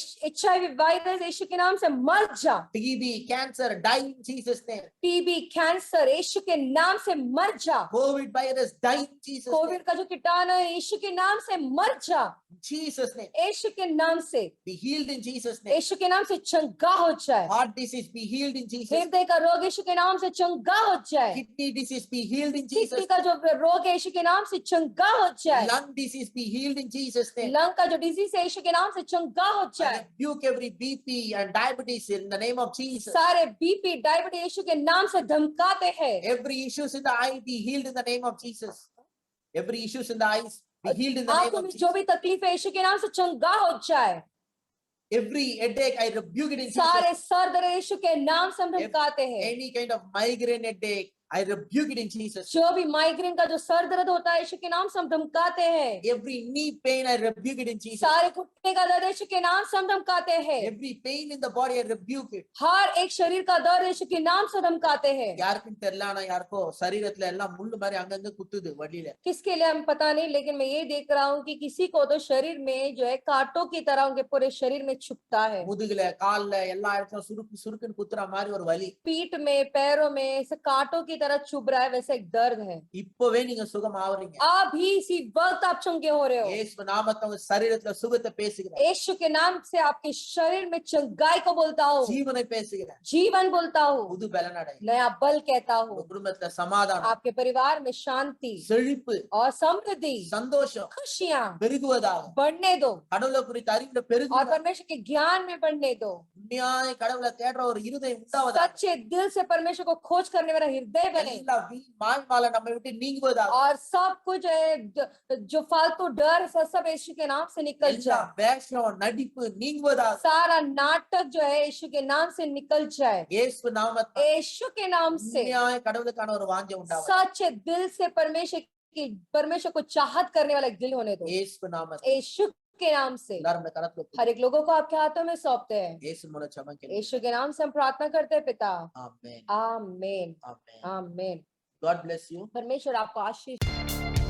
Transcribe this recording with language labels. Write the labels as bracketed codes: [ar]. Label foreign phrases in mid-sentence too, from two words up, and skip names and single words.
[hi] HIV वायरस यीशु के नाम से मर जा। [en] TB cancer die in Jesus name. [hi] टीबी कैंसर यीशु के नाम से मर जा। [en] COVID virus die in Jesus name. [hi] कोविड का जो कीटाणु है यीशु के नाम से मर जा। [en] Jesus name. [hi] यीशु के नाम से [en] Be healed in Jesus name. [hi] यीशु के नाम से चंगा हो जाए। [en] Heart disease be healed in Jesus name. [hi] हृदय का रोग यीशु के नाम से चंगा हो जाए। [en] Kidney disease be healed in Jesus [hi] किडनी [en] name. [hi] का जो रोग है यीशु के नाम से चंगा हो जाए। [en] Lung disease be healed in Jesus name. [hi] लंग का जो डिजीज है यीशु के नाम से चंगा हो [en] I [hi] जाए। [en] rebuke every BP and diabetes in the name of Jesus. [hi] सारे [en] BP diabetes [hi] यीशु के नाम से धमकाते हैं। [en] Every issues in the eye be healed in the name of Jesus. Every issues in the eyes be healed in the name [hi] आंखों [en] of [hi] में [en] Jesus. [hi] जो भी तकलीफ है यीशु के नाम से चंगा हो जाए। [en] Every headache I rebuke it in Jesus. [hi] सारे सर दर्द यीशु के नाम से हम धमकाते हैं। [en] Any kind of migraine headache, I rebuke it in Jesus. [hi] जो भी माइग्रेन का जो सर दर्द होता है यीशु के नाम से हम धमकाते हैं। [en] Every knee pain, I rebuke it in Jesus. [hi] सारे घुटने का दर्द यीशु के नाम से हम धमकाते हैं। [en] Every pain in the body, I rebuke it. [hi] हर एक शरीर का दर्द यीशु के नाम से धमकाते हैं। [ta] யாருக்கும் தெரியல ஆனா யாருக்கோ சரீரத்துல எல்லாம் முள்ளு மாதிரி அங்கங்க குத்துது வழியில. [hi] किसके लिए हम पता नहीं, लेकिन मैं ये देख रहा हूँ कि किसी को तो शरीर में जो है कांटों की तरह उनके पूरे शरीर में चुभता है। [ta] முதுகுல கால்ல எல்லா இடத்துல சுருக்கு சுருக்குன்னு குத்துற மாதிரி ஒரு வலி. [hi] पीठ में, पैरों में ऐसे कांटों की तरह चुभ रहा है, वैसा एक दर्द है। [ta] இப்பவே நீங்க சுகம் ஆவறீங்க. [hi] अभी इसी वक्त आप चंगे हो रहे हो। [ta] இயேசு நாமத்தை உங்க சரீரத்துல சுகத்தை பேசுகிறேன். [hi] यीशु के नाम से आपके शरीर में चंगाई को बोलता हूँ, [ta] ஜீவனை பேசுகிறேன். [hi] जीवन बोलता हूँ, [ta] புது பலன் அடை. [hi] नया बल कहता [ta] உங்க [hi] हूँ। [ta] குடும்பத்துல சமாதானம், [hi] आपके परिवार में शांति [ta] செழிப்பு, [hi] और समृद्धि, [ta] சந்தோஷம் [hi] खुशियां [ta] பெருகுவதாக. [hi] बढ़ने दो [ta] கடவுளை குறித்த அறிவுல [hi] और [ta] பெருகுவதாக. [hi] परमेश्वर के ज्ञान में बढ़ने दो। [ta] உண்மையாய் கடவுளை தேடுற ஒரு இருதயம் உண்டாவதாக. [hi] सच्चे दिल से परमेश्वर को खोज करने वाला हृदय बने [ta] எல்லா வீண் மாய்மால நம்மை விட்டு நீங்குவதாக. [hi] और सब कुछ जो फालतू डर सब यीशु के नाम से निकल [ta] எல்லா [hi] जाए। [ta] வேஷம் நடிப்பு நீங்குவதாக. [hi] सारा नाटक जो है यीशु के नाम से निकल जाए। [ta] இயேசு நாமத்தில் [hi] यीशु के नाम से [ta] உண்மையாய் கடவுளுக்கான ஒரு வாஞ்சை உண்டாவதாக. [hi] सच्चे दिल से परमेश्वर को चाहत करने वाला एक दिल होने दो। [ta] இயேசு நாமத்தில் [hi] यीशु के नाम से [ta] எல்லாரும் இந்த கரத்துல ஒப்புக்கொள்ளுங்க. [hi] हर एक लोगों को आपके हाथों में सौंपते हैं। [ta] இயேசு மூலம் ஜெபம் [hi] यीशु के नाम से हम प्रार्थना करते हैं पिता। आमेन आमीन आमेन. आमीन। [en] God bless you. [hi] परमेश्वर आपको आशीष